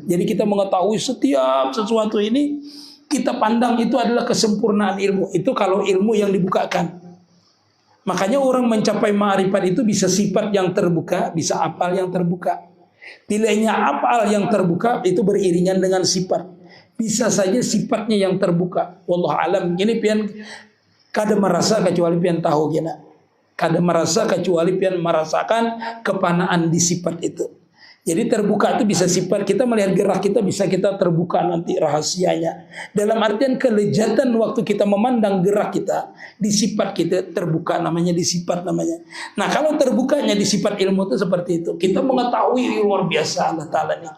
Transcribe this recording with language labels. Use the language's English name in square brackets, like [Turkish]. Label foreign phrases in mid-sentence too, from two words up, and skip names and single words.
[Indonesian] Jadi kita mengetahui setiap sesuatu ini kita pandang itu adalah kesempurnaan ilmu. Itu kalau ilmu yang dibukakan. Makanya orang mencapai ma'rifat itu bisa sifat yang terbuka, bisa apal yang terbuka. Bilanya apal yang terbuka itu beriringan dengan sifat. Bisa saja sifatnya yang terbuka. [Arabic] والله أعلم. [Banjar] Ini pian kada merasa kecuali pian tahu kena. Kada merasa kecuali pian merasakan kepanaan di sifat itu. [Indonesian] Jadi terbuka itu bisa sifat, kita melihat gerak kita bisa kita terbuka nanti rahasianya. Dalam artian kelezatan waktu kita memandang gerak kita, di sifat kita terbuka namanya, di sifat namanya. Nah kalau terbukanya di sifat ilmu itu seperti itu. Kita mengetahui luar biasa Allah Ta'ala ini.